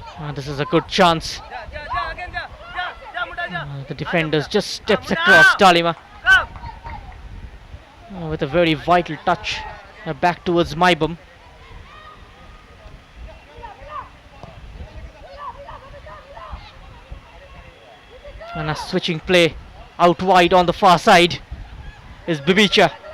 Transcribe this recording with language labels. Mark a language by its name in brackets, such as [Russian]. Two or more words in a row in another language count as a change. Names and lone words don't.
[English] This is a good chance. Ja, ja, ja, again, ja, ja, ja, muda, ja. The defenders just steps Muda. across Dalima Come. with a very vital touch back towards Maibum. And a switching play out wide on the far side is Bibicha.